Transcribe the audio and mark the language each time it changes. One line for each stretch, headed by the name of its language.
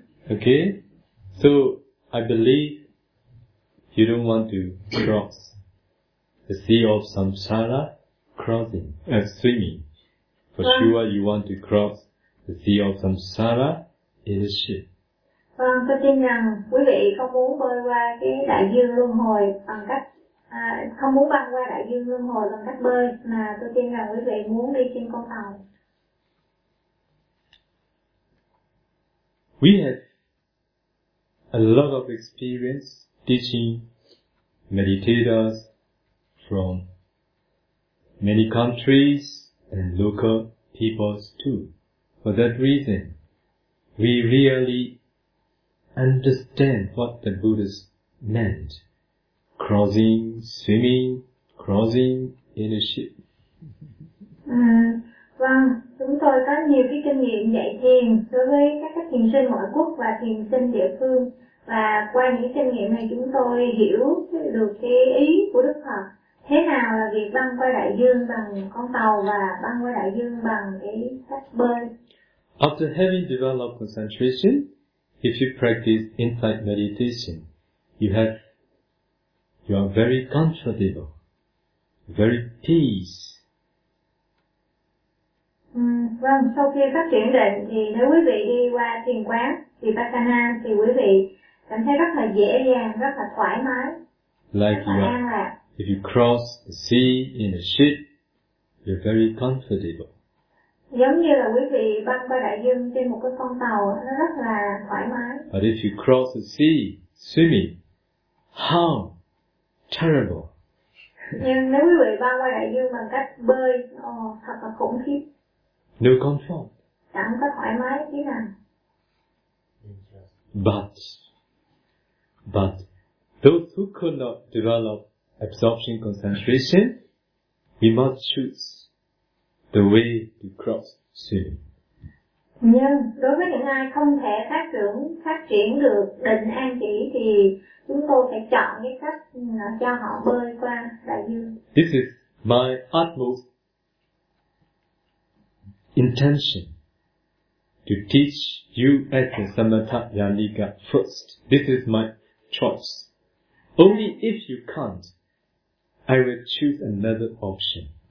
English: Okay, so I believe you don't want to cross the sea of samsara crossing, swimming. For sure you want to cross the sea of samsara in a ship.
Vietnamese: Vâng, tôi tin rằng quý vị không muốn bơi qua cái đại dương luân hồi bằng cách không muốn băng qua đại dương luân hồi bằng cách bơi, mà tôi tin rằng quý vị muốn đi trên con tàu.
English: We have a lot of experience teaching meditators from many countries and local peoples too. For that reason, we really understand what the Buddha meant. Crossing, swimming, crossing in a ship.
Vietnamese: Vâng, chúng tôi có nhiều cái kinh nghiệm dạy thiền đối với các thiền sinh ngoại quốc và thiền sinh địa phương. Và qua những kinh nghiệm này chúng tôi hiểu được cái ý của Đức Phật. Thế nào là việc băng qua đại dương bằng con tàu và băng qua đại dương bằng cái cách bơi?
English: After having developed concentration, if you practice insight meditation, you are very comfortable, very peace.
Vietnamese: Vâng, sau khi phát triển định thì nếu quý vị đi qua thiền quán Vipassana thì quý vị cảm thấy rất là dễ dàng, rất là thoải mái,
English: like
Vietnamese: rất là an lạc.
English: If you cross the sea in a ship, you're very comfortable.
Vietnamese: Giống như là quý vị băng qua đại dương trên một cái con tàu, nó rất là thoải mái.
English: But if you cross the sea swimming, how terrible!
Vietnamese: Nhưng nếu quý vị băng qua đại dương bằng cách bơi, thật là khủng khiếp.
English: No comfort.
Vietnamese: Chẳng có thoải mái tí nào.
English: But those who could not develop absorption concentration, we must choose the way to cross swimming.
Vietnamese: Nhưng đối với những ai không thể phát triển được định an chỉ thì chúng tôi phải chọn cái cách cho họ bơi qua đại dương.
English: This is my utmost intention to teach you as a Samatha Yanika first. This is my choice. Only if you can't, I will choose another option.